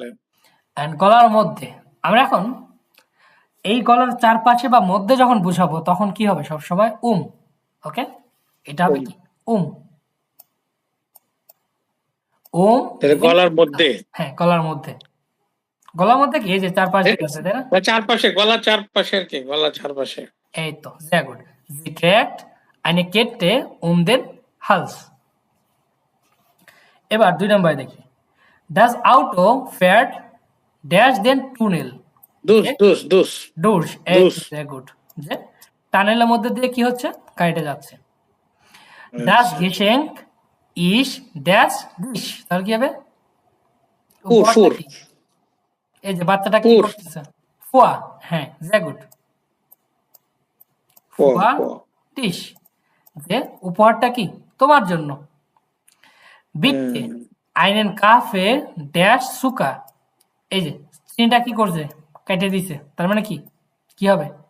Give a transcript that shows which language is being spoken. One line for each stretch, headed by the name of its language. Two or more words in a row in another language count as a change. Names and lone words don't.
Bangla: অ্যান্ড গলার মধ্যে, আমরা এখন এই গলার চারপাশে বা মধ্যে যখন বুঝাবো তখন কি হবে? সবসময় ওকে, এটা হবে কি উম ওম তাহলে
English: then-
Bangla: গলার মধ্যে হ্যাঁ, গলার মধ্যে। গলার মধ্যে কি এই যে চারপাশ দিয়ে আছে, তাই না? চারপাশে গলার চারপাশে আর কি গলার চারপাশে এই তো,
German: sehr gut. Sie trägt eine Kette den Hals.
Bangla: এবার 2 নম্বরে দেখি।
German: Das Auto fährt dash den Tunnel. দোষ Durch. দুস sehr gut.
Bangla: যে টানেলের মধ্যে দিয়ে কি হচ্ছে? গাড়িটা যাচ্ছে।
German: Das Geschenk ist dash dich.
Bangla: তাহলে কি হবে? উপহারটা
German: ফুর
Bangla: কি? এই যে বাচ্চাটা কি
German: ফুর
Bangla: করতেছে? ফুয়া, হ্যাঁ,
German: sehr gut. für dich,
Bangla: যে উপহারটা কি তোমার জন্য।
German: Bitte einen Kaffee dash Zucker,
Bangla: এই যে চিনিটা কি করছে? কেটে দিছে, তার মানে কি কি হবে?